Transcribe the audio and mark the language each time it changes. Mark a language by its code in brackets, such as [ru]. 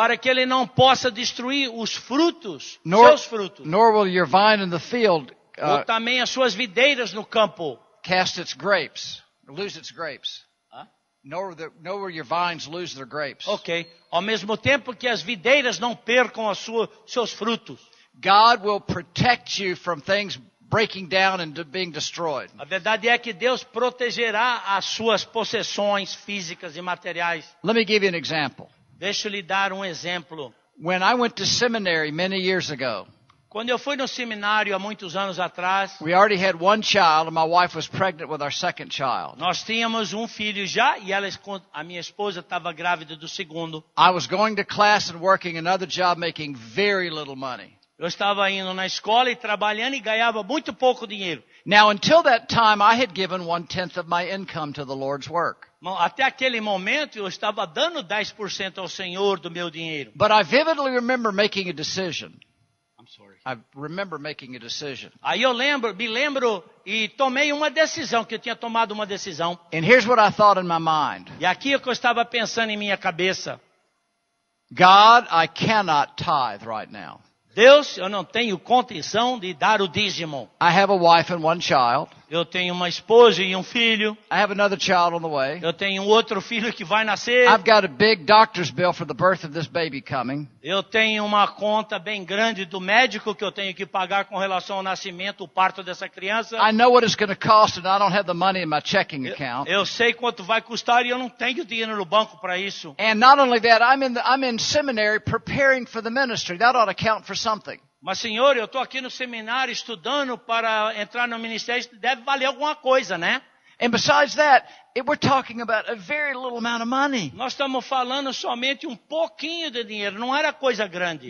[pt] para que ele não possa destruir os frutos, [en] Nor, [pt] seus frutos, [en] nor will your vine in the field [pt] ou também as suas videiras no campo. [en] cast its grapes, lose its grapes. Hã? Nor will your vines lose their grapes. Ok. [pt] Ao mesmo tempo que as videiras não percam seus frutos. [en] God will protect you from things breaking down and being destroyed. [pt] A verdade é que Deus protegerá as suas possessões físicas e materiais. [en] Let me give you an example. [pt] Deixa eu lhe dar um exemplo. [en] When I went to seminary many years ago, [pt] Quando eu fui no seminário há muitos anos atrás, [en] we already had one child and my wife was pregnant with our second child. [pt] nós tínhamos um filho já e a minha esposa estava grávida do segundo. [en] I was going to class and working another job making very little money. [pt] Eu estava indo na escola e trabalhando e ganhava muito pouco dinheiro. [en] Now, until that time, I had given 1/10 of my income to the Lord's work. [pt] Até aquele momento eu estava dando 10% ao Senhor do meu dinheiro. [en] But I vividly remember making a decision. I'm sorry. I remember making a decision. [pt] Aí me lembro e tomei uma decisão, que eu tinha tomado uma decisão. [en] And here's what I thought in my mind. [pt] E aqui é o que eu estava pensando em minha cabeça. [en] God, I cannot tithe right now. [pt] Deus, eu não tenho condição de dar o dízimo. [en] I have a wife and one child. [pt] Eu tenho uma esposa e um filho. [en] I have another child on the way. [pt] Eu tenho um outro filho que vai nascer. [en] I've got a big doctor's bill for the birth of this baby coming. [pt] Eu tenho uma conta bem grande do médico que eu tenho que pagar com relação ao nascimento, o parto dessa criança. [en] I know what it's going to cost and I don't have the money in my checking account. [pt] Eu sei quanto vai custar e eu não tenho dinheiro no banco para isso. [en] And not only that, I'm in seminary preparing for the ministry. That ought to count for something. [pt] Mas, Senhor, eu estou aqui no seminário estudando para entrar no ministério, deve valer alguma coisa, né? [en] And besides that, we're talking about a very little amount of money. [pt] Nós estamos falando somente um pouquinho de dinheiro, não era coisa grande.